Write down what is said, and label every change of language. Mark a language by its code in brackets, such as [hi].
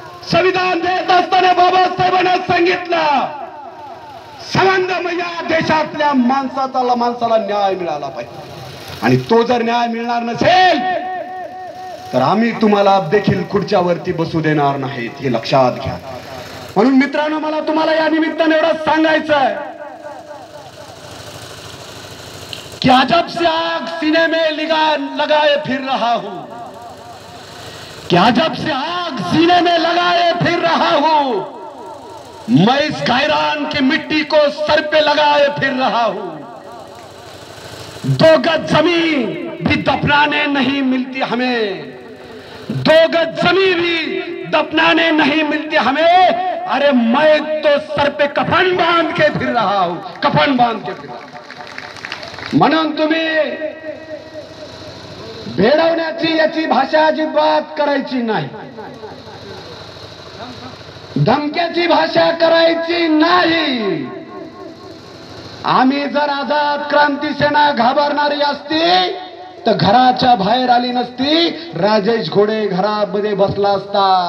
[mr] संविधान देत असताना बाबासाहेबांना सांगितलं संबंध या देशातल्या माणसाला न्याय मिळाला पाहिजे, आणि तो जर न्याय मिळणार नसेल तर आम्ही तुम्हाला देखील खुर्च्यावरती बसू देणार नाहीत, हे लक्षात घ्या. म्हणून मित्रांनो, मला तुम्हाला या निमित्ताने एवढं सांगायचं आहे कि [hi] अजब से आग सीने में लगाए फिर रहा हूं, कि अजब से आग सीने में लगाए फिर रहा हूं, मैं इस गायरान की मिट्टी को सर पे लगाए फिर रहा हूं. 2 गज जमीन भी दफनाने नहीं मिलती हमें, 2 गज जमीन भी दफनाने नहीं मिलती हमें. अरे मैं तो सर पे कफन बांध के फिर रहा हूं, कफन बांध के फिर रहा हूं. [mr] म्हणून तुम्ही भेडवण्याची याची भाषा अजिबात करायची नाही, धमक्याची भाषा करायची नाही. आम्ही जर आझाद क्रांती सेना घाबरणारी असती तर घराच्या बाहेर आली नसती, राजेश घोडे घरामध्ये बसला असता.